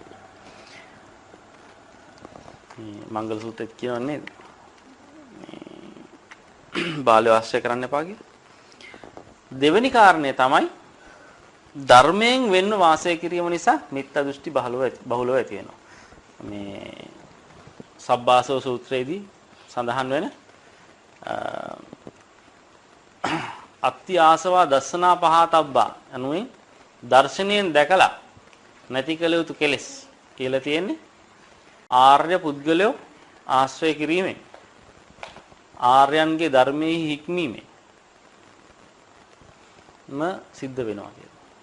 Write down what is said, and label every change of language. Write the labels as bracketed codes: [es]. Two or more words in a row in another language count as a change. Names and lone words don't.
[si] මේ මංගල සූත්‍රෙත් කියවන්නේ බාලය ආශ්‍රය කරන්න එපා කියලා. දෙවෙනි කාරණය තමයි ධර්මයෙන් වෙන්න වාසය කිරීම නිසා මිත්‍යා දෘෂ්ටි බහුලව ඇති වෙනවා. මේ සබ්බාසව සූත්‍රයේදී සඳහන් වෙන [pi] අත්ති ආසවා දස්සනා පහතබ්බා [si] අනුයි දර්ශනයෙන් දැකලා නැති කළ යුතු කෙලෙස් කියලා තියෙන්නේ ආර්ය පුද්ගලයෝ ආශ්‍රය කිරීමෙන් ආර්යයන්ගේ ධර්මයේ හික්මීමෙන් සිද්ධ වෙනවා කියලා.